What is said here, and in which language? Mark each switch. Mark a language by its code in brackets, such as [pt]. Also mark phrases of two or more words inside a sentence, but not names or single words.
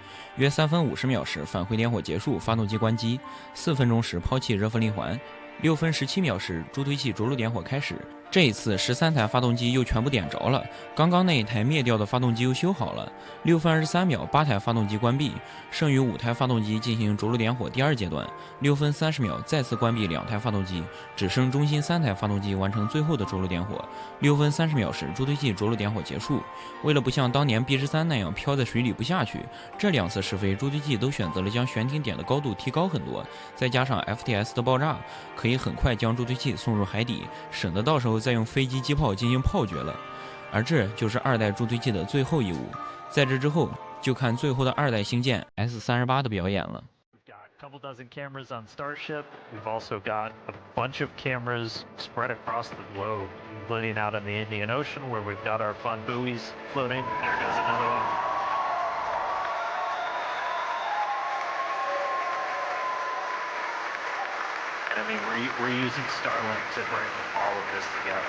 [zh] 約3分50秒時，返回點火結束，發動機關機。4分鐘時拋棄熱分離環。6分17秒時，助推器着陸點火開始， 這一次13台發動機又全部點着了，剛剛那一台滅掉的發動機又修好了。6分23秒，8台發動機關閉，剩余5台发动机进行着陆点火第2階段。6分30秒，再次關閉2台發動機，只剩中心3台發動機完成最後的着陸點火。6分30秒時，助推器着陸點火結束。為了不像當年 B13那樣飄在水裡不下去，這2次試飛助推器都選擇了將懸停點的高度提高很多，再加上 FTS 的爆炸，可以很快將助推器送入海底，省得到時候再用飞机机炮進行炮决了。而這就是2代助推器的最後一舞，在這之後就看最後的2代星艦 S38的表演了。 [en] A couple dozen cameras on Starship. We've also got a bunch of cameras spread across the globe, including out in the Indian Ocean where we've got our fun buoys floating. There goes another one. And I mean, we're using Starlink to bring all of this together.